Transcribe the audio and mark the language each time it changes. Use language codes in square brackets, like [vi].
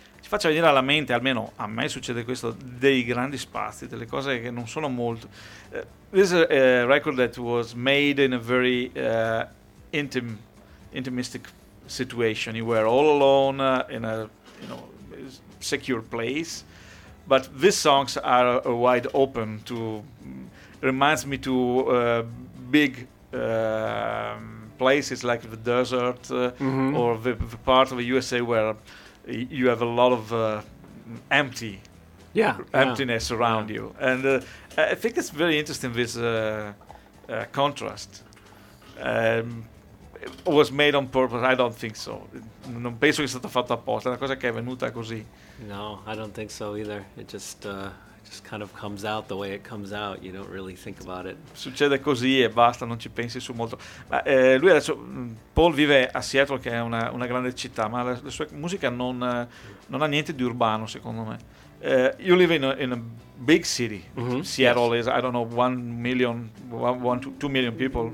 [it] faccia venire alla mente, almeno a me succede questo, dei grandi spazi, delle cose che non sono molto. [en] This is a record that was made in a very intimistic situation. You were all alone in a, you know, secure place, but these songs are wide open. To reminds me to big places like the desert or the part of the USA where you have a lot of emptiness around you. And I think it's very interesting, this contrast. Was made on purpose? I don't think so. [it] Non penso che sia stato fatto apposta. È una cosa che è venuta così. [en] No, I don't think so either. It just kind of comes out the way it comes out. You don't really think about it. [it] Succede così e basta. Non ci pensi su molto. Ma lui adesso, Paul vive a Seattle, che è una grande città, ma la sua musica non ha niente di urbano, secondo me. [en] You live in a big city. Mm-hmm. Seattle is, I don't know, 1 million, two million people.